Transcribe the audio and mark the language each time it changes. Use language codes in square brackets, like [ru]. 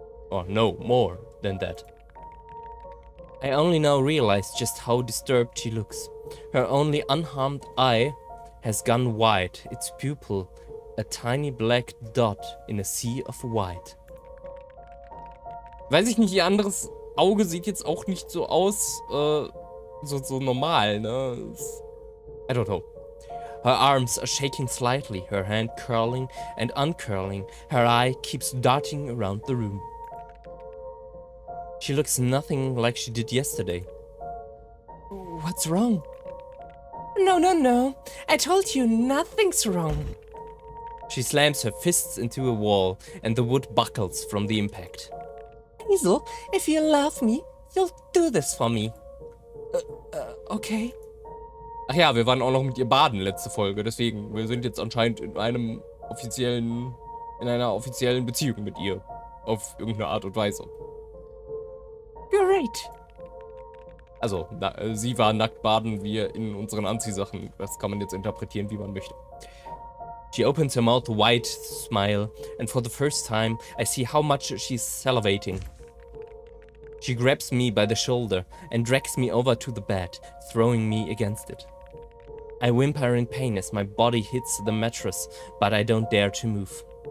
[en] Or no more than that. I only now realize just how disturbed she looks. Her only unharmed eye has gone white, its pupil a tiny black dot in a sea of white. [de] Weiß ich nicht, ihr anderes Auge sieht jetzt auch nicht so aus, so normal, ne? [en] I don't know. Her arms are shaking slightly, her hand curling and uncurling, her eye keeps darting around the room. She looks nothing like she did yesterday. What's wrong? No. I told you nothing's wrong. She slams her fists into a wall and the wood buckles from the impact. Hazel, if you love me, you'll do this for me. Okay. [de] Ach ja, wir waren auch noch mit ihr baden letzte Folge, deswegen, wir sind jetzt anscheinend in einer offiziellen Beziehung mit ihr. Auf irgendeine Art und Weise. Great. Also, sie war nackt baden, wir in unseren Anziehsachen. Das kann man jetzt interpretieren, wie man möchte. [en] She opens her mouth wide to smile, and for the first time, I see how much she's salivating. She grabs me by the shoulder and drags me over to the bed, throwing me against it. I whimper in pain as my body hits the mattress, but I don't dare to move.